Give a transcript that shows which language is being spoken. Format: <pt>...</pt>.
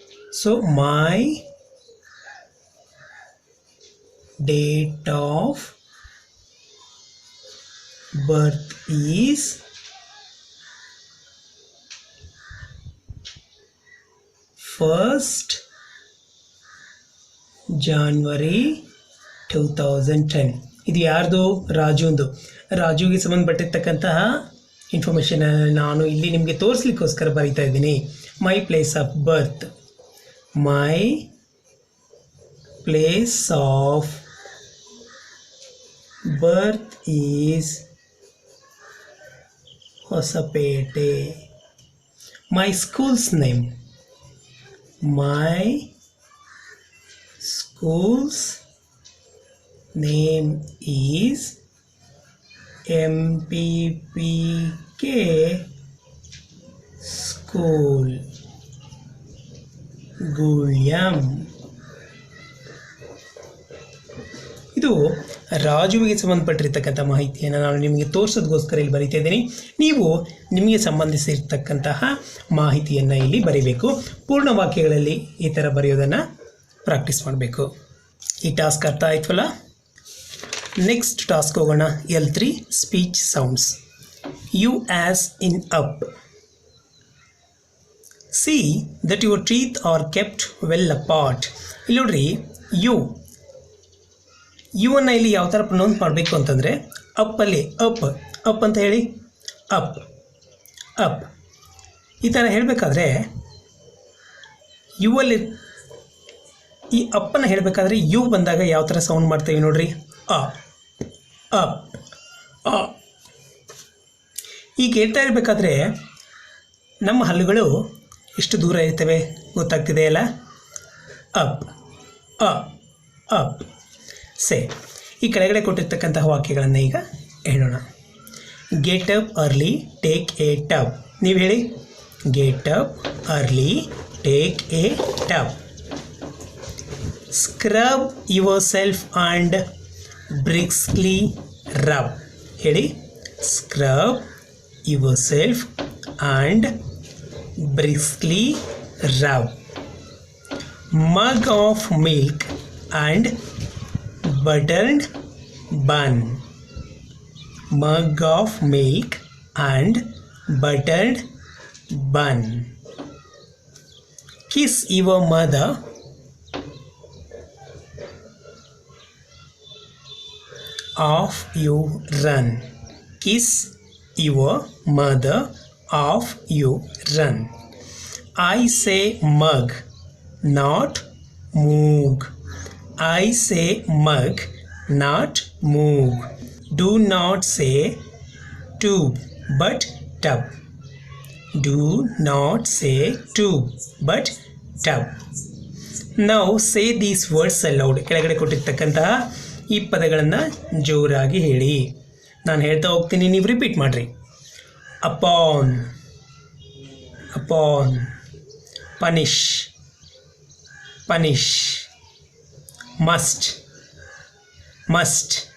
<en>So my date of birth is first January 2010.</en> <kn>ಇದು ಯಾರ್ದು? ರಾಜುಂದು. ರಾಜುಗೆ ಸಂಬಂಧಪಟ್ಟಿರ್ತಕ್ಕಂತಹ information ನಾನು ಇಲ್ಲಿ ನಿಮಗೆ ತೋರಿಸ್ಲಿಕ್ಕೋಸ್ಕರ ಬರೀತಾ ಇದ್ದೀನಿ.</kn> <en>My place of birth, my place of birth is Hosapete. My school's name, my school's name is MPPK School, Gulyam.</en> <kn>ಇದು ರಾಜುವಿಗೆ ಸಂಬಂಧಪಟ್ಟಿರ್ತಕ್ಕಂಥ ಮಾಹಿತಿಯನ್ನು ನಾನು ನಿಮಗೆ ತೋರಿಸೋದಕ್ಕೋಸ್ಕರ ಇಲ್ಲಿ ಬರೀತಾ ಇದ್ದೀನಿ. ನೀವು ನಿಮಗೆ ಸಂಬಂಧಿಸಿರ್ತಕ್ಕಂತಹ ಮಾಹಿತಿಯನ್ನು ಇಲ್ಲಿ ಬರೀಬೇಕು. ಪೂರ್ಣ ವಾಕ್ಯಗಳಲ್ಲಿ ಈ ಥರ ಬರೆಯೋದನ್ನು ಪ್ರಾಕ್ಟೀಸ್ ಮಾಡಬೇಕು. ಈ ಟಾಸ್ಕ್ ಅರ್ಥ ಆಯ್ತಲ್ಲ? ನೆಕ್ಸ್ಟ್ ಟಾಸ್ಕ್ ಹೋಗೋಣ.</kn> <en>L3 speech sounds. U as in up. See that your teeth are kept well apart.</en> <kn>ಇಲ್ಲಿ ನೋಡ್ರಿ, ಯು ಅನ್ನು ಇಲ್ಲಿ ಯಾವ ಥರ ಪ್ರೊನೌನ್ಸ್ ಮಾಡಬೇಕು ಅಂತಂದರೆ ಅಪ್ಪಲ್ಲಿ ಅಪ್ ಅಂತ ಹೇಳಿ, ಅಪ್ ಅಪ್ ಈ ಥರ ಹೇಳಬೇಕಾದ್ರೆ ಯುವಲ್ಲಿ ಈ ಅಪ್ಪನ್ನು ಹೇಳಬೇಕಾದ್ರೆ ಯು ಬಂದಾಗ ಯಾವ ಥರ ಸೌಂಡ್ ಮಾಡ್ತೇವೆ ನೋಡ್ರಿ? ಅಪ್. ಈಗ ಹೇಳ್ತಾ ಇರಬೇಕಾದ್ರೆ ನಮ್ಮ ಹಲ್ಲುಗಳು ಎಷ್ಟು ದೂರ ಇರ್ತವೆ ಗೊತ್ತಾಗ್ತಿದೆಯಲ್ಲ?</kn> <en>Up up up. Say</en> <kn>ಈ ಕೆಳಗಡೆ ಕೊಟ್ಟಿರ್ತಕ್ಕಂತಹ ವಾಕ್ಯಗಳನ್ನು ಈಗ ಹೇಳೋಣ.</kn> <en>Get up early take a tub.</en> <kn>ನೀವು ಹೇಳಿ.</kn> <en>Get up early take a tub. Scrub yourself and briskly rub.</en> <kn>ಹೇಳಿ.</kn> <en>Scrub yourself and briskly rub. Mug of milk and buttered bun. Mug of milk and buttered bun. Kiss your mother off you run. Kiss your mother off you run. I say mug, not moog. I say mug, not moog. Do not say tube, but tub. Do not say tube, but tub. Now say these words aloud.</en> <kn>ಕೆಳಗಡೆ ಕೊಟ್ಟಿರ್ತಕ್ಕಂತಹ ಈ ಪದಗಳನ್ನು ಜೋರಾಗಿ ಹೇಳಿ. ನಾನು ಹೇಳ್ತಾ ಹೋಗ್ತೀನಿ, ನೀವು repeat ಮಾಡಿರಿ.</kn> <en>Upon, upon. Punish, punish. Must, must.</en>